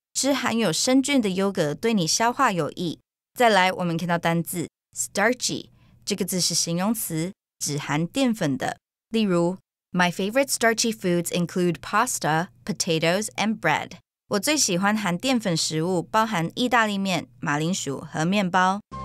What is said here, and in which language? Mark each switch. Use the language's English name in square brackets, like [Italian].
[Chinese] 吃含有生菌的优格对你消化有益。再来，我们看到单字 starchy， 这个字是形容词，指含淀粉的。例如 [English] My favorite starchy foods include pasta, potatoes, and bread. [Chinese] 我最喜欢含淀粉食物，包含意大利面、马铃薯和面包。